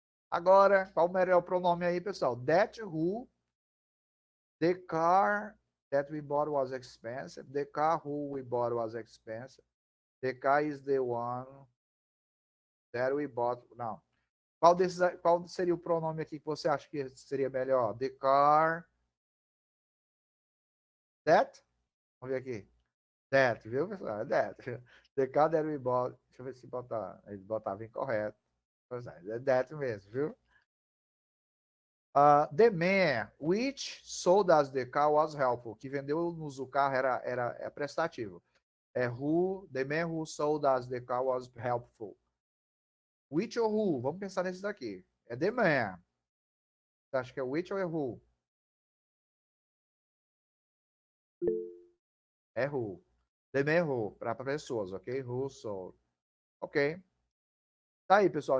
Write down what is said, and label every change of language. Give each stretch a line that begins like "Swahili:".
Portuguese: Agora, qual o melhor pronome aí, pessoal?
English: That who. The car that we bought was expensive. The car who we bought was expensive. The car is the one that we bought.
Portuguese: Não. Qual seria o pronome aqui que você acha que seria melhor?
English: The car.
Portuguese: That? Vamos ver aqui. That, viu, pessoal? That.
English: The car that we bought.
Portuguese: Deixa eu ver se ele botava incorreto. É that mesmo, viu?
English: The man which sold us the car was helpful.
Portuguese: Que vendeu-nos o carro era prestativo.
English: The man who sold us the car was helpful. Which ou who?
Portuguese: Vamos pensar nesse daqui. É
English: the man.
Portuguese: Você acha que é which ou é who? É who.
English: The man who,
Portuguese: para pessoas, ok?
English: Who sold.
Portuguese: Ok. Tá aí, pessoal.